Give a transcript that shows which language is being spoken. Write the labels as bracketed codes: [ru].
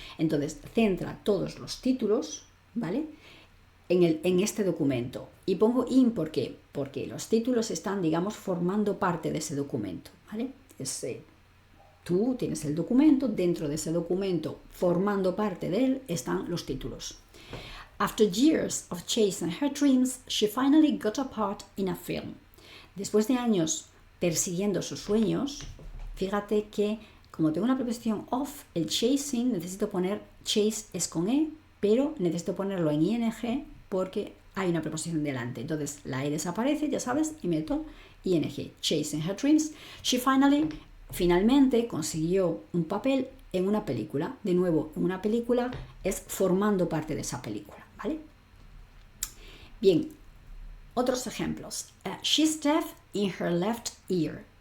[es] Entonces, centra todos los títulos, ¿vale? En este documento. Y pongo in, ¿por qué? Porque los títulos están, digamos, formando parte de ese documento, ¿vale? Tú tienes el documento, dentro de ese documento, formando parte de él, están los títulos. [en] After years of chasing her dreams, she finally got a part in a film. [es] Después de años persiguiendo sus sueños, fíjate que, como tengo una preposición of, el chasing, necesito poner, chase es con E, pero necesito ponerlo en ing porque hay una preposición delante. Entonces, la E desaparece, ya sabes, y meto ing. [en] Chasing her dreams, she [es] finalmente consiguió un papel en una película. De nuevo, en una película es formando parte de esa película, ¿vale? Bien, otros ejemplos. [en] She's deaf in her left ear.